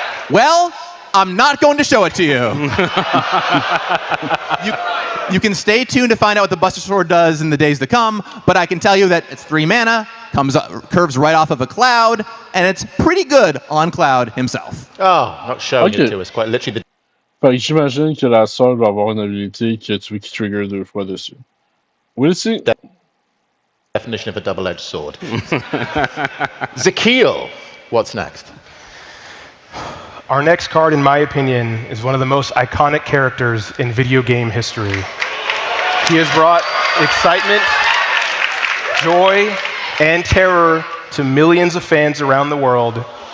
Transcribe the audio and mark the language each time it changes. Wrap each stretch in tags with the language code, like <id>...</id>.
<en>Well, I'm not going to show it to you. You can stay tuned to find out what the Buster Sword does in the days to come, but I can tell you that it's 3 mana, curves right off of a Cloud, and it's pretty good on Cloud himself. Oh, not showing it to us, quite literally the...</en> <fr>Fait que j'imagine que la sœur va avoir une habilité qui trigger 2 fois dessus.</fr> <en>We'll see. Definition of a double-edged sword. Zakeel, what's next? Our next card, in my opinion, is one of the most iconic characters in video game history. He has brought excitement, joy, and terror to millions of fans around the world.</en>